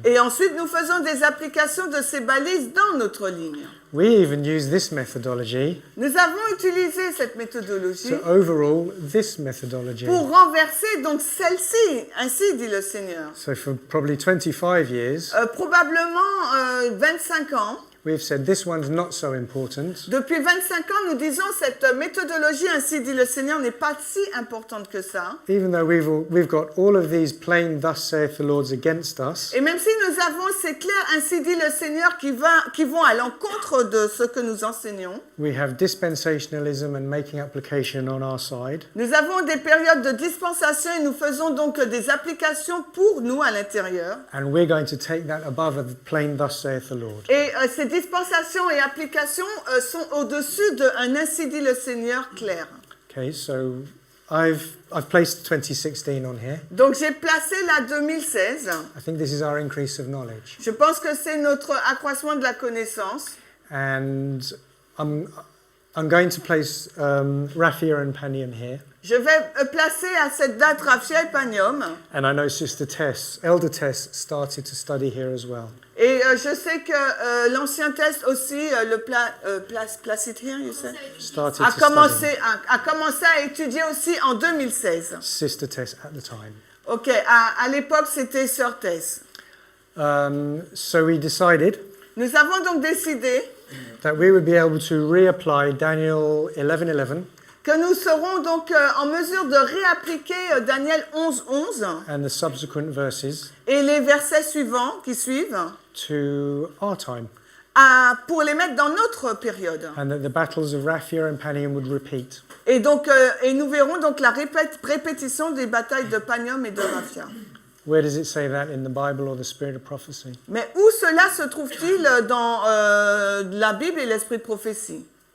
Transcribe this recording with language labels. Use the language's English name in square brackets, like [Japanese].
[French] Et ensuite, nous faisons des applications de ces balises dans notre ligne. [English] We even use this methodology [French] Nous avons utilisé cette méthodologie [English] to overrule this methodology. [French] pour renverser donc celle-ci, ainsi dit le Seigneur. [English] So for probably 25 years, [French] Probablement 25 ans. [English] we've said this one's not so important, [French] Depuis 25 ans, nous disons cette méthodologie, ainsi dit le Seigneur, n'est pas si importante que ça. [English] even though we've got all of these plain thus saith the Lord's against us. [French] Et même si nous avons ces clairs, ainsi dit le Seigneur, qui vont à l'encontre de ce que nous enseignons, [English] We have dispensationalism and making application on our side. [French] nous avons des périodes de dispensation et nous faisons donc des applications pour nous à l'intérieur. [English] And we're going to take that above a plain thus saith the Lord. [French] Et ces dispensations et applications sont au-dessus d'un ainsi dit le Seigneur clair. [English] Okay, so I've placed 2016 on here. [French] Donc j'ai placé la 2016. [English] I think this is our increase of knowledge. [French] Je pense que c'est notre accroissement de la connaissance. [English] And I'm going to place Raphia and Panium here. [French] Je vais placer à cette date Raphia et Panium. [English] And I know Sister Tess, Elder Tess, started to study here as well. [French] Et je sais que l'ancien test aussi, [English] place it here, you said, Started [French] a [English] to [French] commencé [English] study. [French] à étudier aussi en 2016. [English] Sister Tess at the time. [French] Ok, à l'époque c'était Sœur Tess. [English] So we decided [French] Nous avons donc décidé [English] that we would be able to reapply Daniel 11:11 [French] que nous serons donc en mesure de réappliquer Daniel 11:11 [English] and the subsequent verses [French] et les versets suivants qui suivent [English] to our time, [French] pour les mettre dans notre période. [English] and that the battles of Raphia and Panium would repeat. [French] Et donc, et nous verrons donc la répétition des batailles de Panium et de Raphia. [English] Where does it say that in the Bible or the Spirit of prophecy? [French] Mais où cela se trouve-t-il dans la Bible et l'esprit de prophétie?